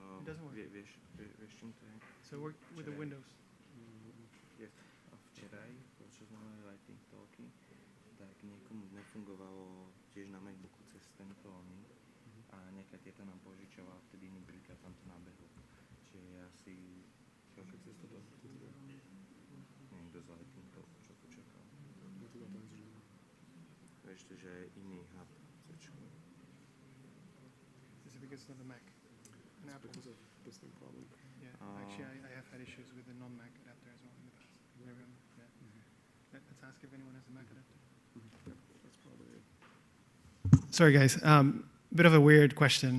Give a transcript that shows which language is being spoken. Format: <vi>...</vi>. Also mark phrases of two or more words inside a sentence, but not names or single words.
<en>doesn't work.</en> <sk>Vieš čím to je?</sk> <en>So work with the Windows. Yes.</en> <sk>A včeraj, čo sme mali</sk> <en>lightning talky,</en> <sk>tak niekomu nefungovalo tiež na Macbooku cez tento oný a nejaká tieta nám požičovala, vtedy iný príklad tam to nabehlo. Čiže ja si... Cez toto? Niekto z</sk> <en>lightning talku,</en> <sk>čo to čakal. Vieš to, že je iný hub.</sk> <en>Is it because it's not a Mac? An Apple? Because of this thing problem. Yeah, actually I have had issues with the non-Mac adapter as well in the past. Yeah. Let's ask if anyone has a Mac adapter. Yep, that's probably it. Sorry guys, bit of a weird question.</en>